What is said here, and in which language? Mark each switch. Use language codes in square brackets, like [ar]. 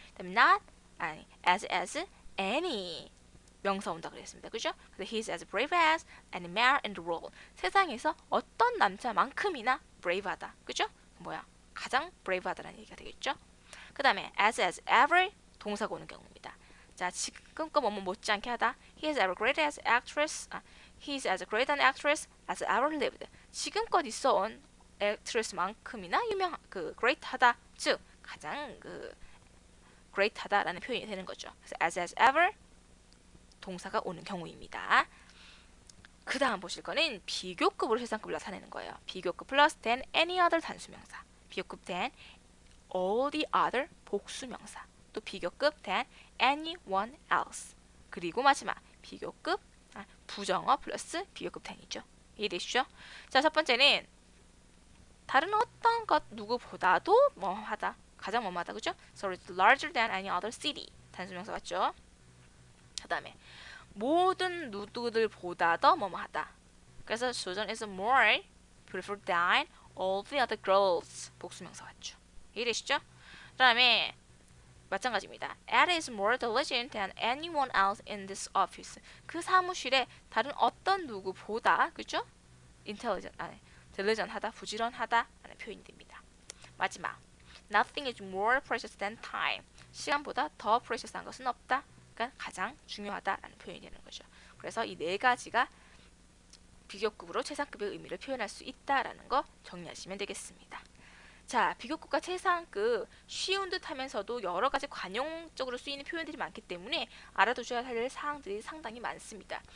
[ko] 그다음 [en] not as any. [ko] 명사 온다 그랬습니다. 그죠? [en] He's as brave as any man in the world. [ko] 세상에서 어떤 남자만큼이나 brave하다. 그죠? 뭐야? 가장 brave하다라는 얘기가 되겠죠. 그 다음에 as ever 동사가 오는 경우입니다. 자, 지금껏 뭐뭐 못지않게 하다. [en] He is as great as actress. He is as great an actress as ever lived. [ko] 지금껏 있어온 actress만큼이나 그 great하다. 즉 가장 그 great하다라는 표현이 되는 거죠. 그래서 as ever 동사가 오는 경우입니다. 그 다음 보실 거는 비교급으로 최상급을 나타내는 거예요. 비교급 플러스 than any other 단수명사. 비교급 than all the other 복수명사. 또 비교급 than anyone else. 그리고 마지막 비교급 부정어 플러스 비교급 than이죠. 이해되시죠? 자, 첫 번째는 다른 어떤 것 누구보다도 뭐하다. 가장 뭐뭐하다. 그죠? [en] So it's larger than any other city. [ko] 단수명사 맞죠? 그 다음에 모든 누구들보다 더 뭐뭐하다. 그래서 [en] Susan is more beautiful than all the other girls. [ko] 복수명사 맞죠? 이해되시죠? 그 다음에 마찬가지입니다. [en] Ed is more diligent than anyone else in this office. [ko] 그 사무실에 다른 어떤 누구보다 그죠? diligent하다, 부지런하다 라는 표현이 됩니다. 마지막 [en] Nothing is more precious than time. [ko] 시간보다 더 precious한 것은 없다. 그러니까 가장 중요하다라는 표현이 되는 거죠. 그래서 이 네 가지가 비교급으로 최상급의 의미를 표현할 수 있다라는 거 정리하시면 되겠습니다. 자, 비교급과 최상급 쉬운 듯 하면서도 여러 가지 관용적으로 쓰이는 표현들이 많기 때문에 알아두셔야 할 사항들이 상당히 많습니다.